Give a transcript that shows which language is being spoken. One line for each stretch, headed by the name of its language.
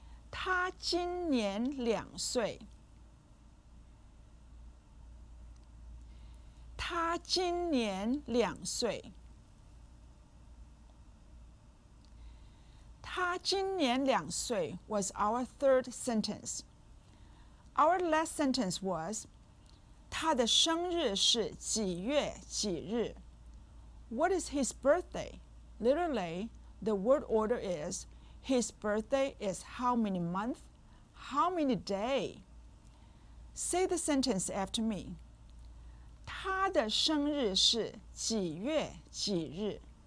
Chinese: 他今年2岁. 他今年2岁. 他今年2岁
English: was our third sentence. Our last sentence was,
Chinese: 他的生日是几月几日?
English: What is his birthday? Literally, the word order is, his birthday is how many month, how many day. Say the sentence after me.
Chinese: 他的生日是几月几日?